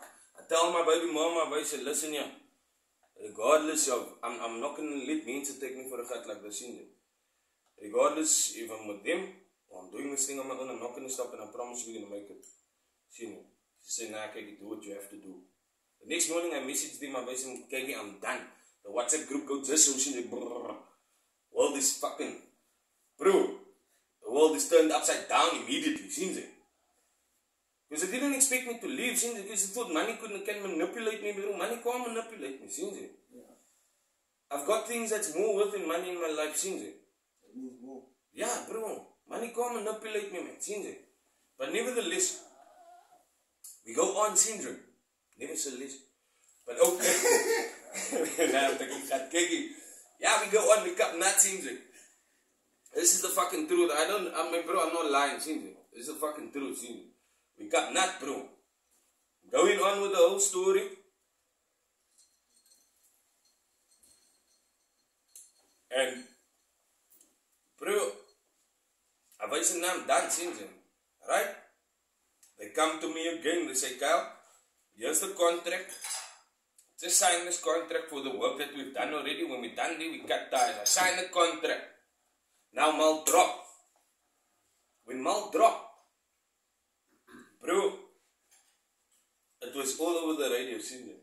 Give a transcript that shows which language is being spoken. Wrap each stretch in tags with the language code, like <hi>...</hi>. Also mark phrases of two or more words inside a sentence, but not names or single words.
<en>I tell my baby mama, I say, listen, yeah, regardless of, I'm not going to let men take me for a gat like this, regardless if I'm with them, or I'm doing this thing on my own, I'm not going to stop, and I promise we're going to make it. She said, nah, Kiki, do what you have to do. The next morning, I messaged them, I said, Kiki, I'm done. The WhatsApp group goes just so, world is fucking, bro, the The world is turned upside down immediately,</en> <af>sien jy?</af> <en>Because they didn't expect me to leave,</en> <af>sien jy?</af> <en>Because they thought money can manipulate me, bro. Money can't manipulate me,</en> <af>sien jy?</af> <en>Yeah. I've got things that's more worth than money in my life,</en> <af>sien jy?</af> <en>It means more. Yeah, bro. Money can't manipulate me,</en> <af>man, sien jy?</af> <en>But nevertheless, we go on,</en> <af>sien jy?</af> <en>Nevertheless. But okay. Nah, I'm thinking, yeah, we go on, we cup nuts,</en> <af>sien jy?</af> <en>This is the fucking truth. Bro, I'm not lying,</en> <af>sien jy?</af> <en>This is the fucking truth,</en> <af>sien jy?</af> <en>We got nut, bro. Going on with the whole story. And, bro, I</en> <af>wys en naam dan, sien jy?</af> <en>Right? They come to me again, they say, Kyle, here's the contract. Just sign this contract for the work that we've done already. When we're done there, we cut ties. I sign the contract. Now Mal drop. When Mal drop, bro, it was all over the radio, seen it.</en>